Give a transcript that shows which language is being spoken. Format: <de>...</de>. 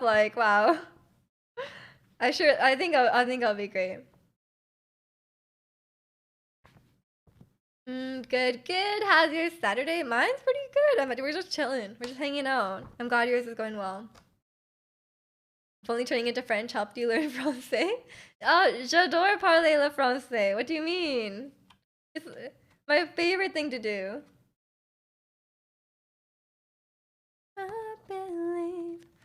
<en>Like, wow. I think I'll be great. Good. How's your Saturday? Mine's pretty good. We're just chilling. We're just hanging out. I'm glad yours is going well. If only turning into French helped you learn Francais.</en> <fr>Oh, j'adore parler le français.</fr> <en>What do you mean? It's my favorite thing to do. I believe.</en>